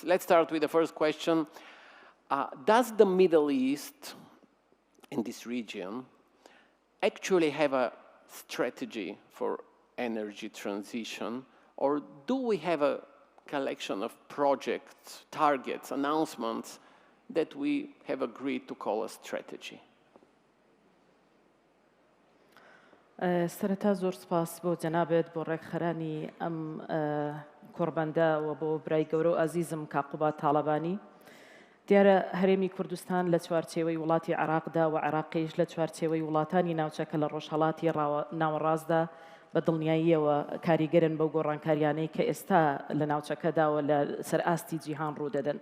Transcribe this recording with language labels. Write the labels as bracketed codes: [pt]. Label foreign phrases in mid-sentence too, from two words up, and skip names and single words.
[en] Let's start with the first question. Does the Middle East in this region actually have a strategy for energy transition, or do we have a collection of projects, targets, announcements that we have agreed to call a strategy? [ckb] سەرەتا زۆر سپاس بۆ جەنابێت بۆ ڕێکخەرانی ئەم کۆڕبەندە و بۆ برای گەورە و ئازیزم کاقوبات تاڵەبانی. دیارە هەرێمی کوردستان لە چوارچێوەی وڵاتی عێراقدا و عێراقیش لە چوارچێوەی وڵاتانی ناوچەکە لە ڕۆژهەڵاتی ناوەڕاستدا بە دڵنیاییەوە کاریگەرن بەو گۆڕانکاریانەی کە ئێستا لە ناوچەکەداوە لە سەرئاستی جیهان ڕوودەدەن.